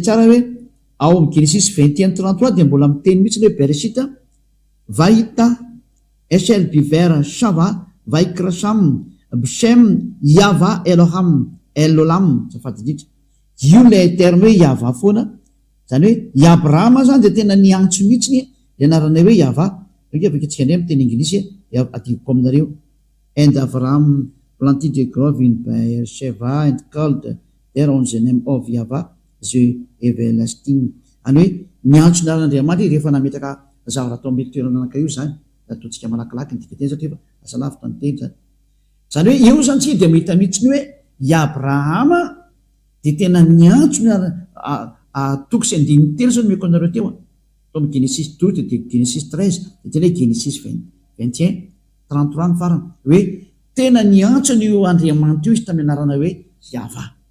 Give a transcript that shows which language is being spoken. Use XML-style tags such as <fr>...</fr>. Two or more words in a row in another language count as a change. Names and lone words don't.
<mg>tsara hoe ao amin'ny Genesis 21-33 de mbola miteny mihitsy le Bereshit</mg> <he>ויטע אשל בבאר שבע ויקרא שם בשם יהוה אל עולם</he> <mg>safady indrindra io le terme hoe iava foana zany hoe i Abrahama zany de tena niantso mihitsy le anarana hoe iava aveka tsika ndray amin'ny teny anglisy adivoko aminareo</mg> <en>and Abraham planted a grove in Beersheba and called there on the name of Yahweh the everlasting</en> <mg>any hoe niantso naran'Andriamanitra rehefa nametaka zavatra atao amin'ny toerana anankiray io zany ataontsika malakilaky ny dika teny satria asa lavitra ny teny zany hoe io zany tsy de mahita mihitsy ny hoe i Abrahama de tena niantso toko sy andininy telo zao no meko anareo teo Tome Genesis 12 de Genesis 13 de tena hoe Genesis 21 33 ny farany hoe tena niantsony io Andriamanitra io izy tamin'ny anarana hoe Yahva.</mg>